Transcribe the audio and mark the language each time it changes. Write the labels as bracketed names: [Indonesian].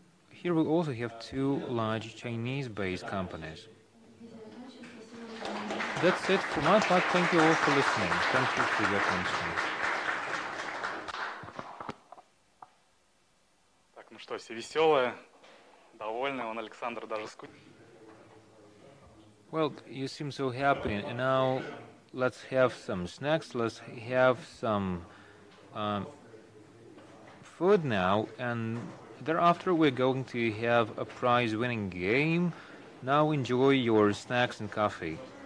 [English] Here we also have two large Chinese-based companies. That's it for my part. Thank you all for listening. Thank you for your attention. [Russian] Так, ну что, все веселые, довольные. Вон Александр даже скучает. [English] Well, you seem so happy, and now let's have some snacks. Let's have some food now, and thereafter we're going to have a prize-winning game. Now enjoy your snacks and coffee.